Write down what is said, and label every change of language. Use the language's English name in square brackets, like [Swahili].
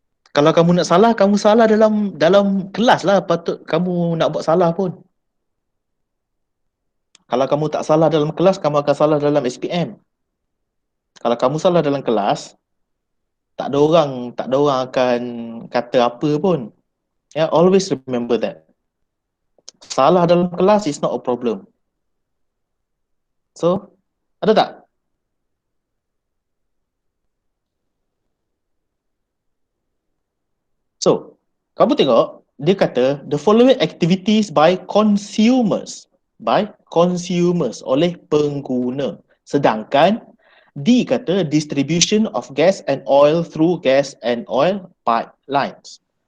[Malay] Kalau kamu nak salah, kamu salah dalam kelas lah. Patut kamu nak buat salah pun. Kalau kamu tak salah dalam kelas, kamu akan salah dalam SPM. Kalau kamu salah dalam kelas, tak ada orang akan kata apa pun. [English] Yeah, always remember that. [Malay] Salah dalam kelas [English] is not a problem. [Malay] So, ada tak? [English] So, [Malay] kamu tengok, dia kata [English] the following activities by consumers. By consumers, [Malay] oleh pengguna. Sedangkan D kata [English] distribution of gas and oil through gas and oil pipelines.